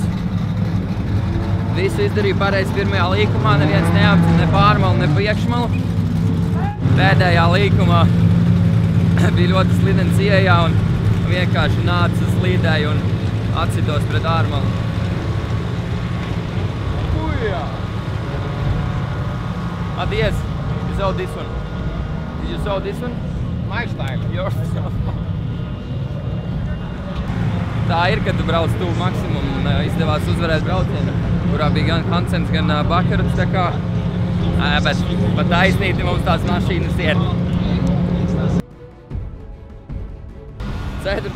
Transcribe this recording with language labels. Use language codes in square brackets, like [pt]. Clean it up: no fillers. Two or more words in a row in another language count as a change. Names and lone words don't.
[lv] Visu izdarīju pareizi pirmajā līkumā, neviens neapcina ne pārmalu, ne priekšmalu. Pēdējā līkumā bija ļoti slidens ieejā un vienkārši nāca slīdēju un atsitos pret ārmalu. Adies, [en] you saw this one. Did you saw this one? My style. Yours. [lv] Tā ir, kad tu brauc tuvu maksimumu un izdevās uzvarēt braucienu, kurā bija gan Hansens, gan Bakaruts, tā kā. Bet pat taisnīti mums tās mašīnas iet. 4.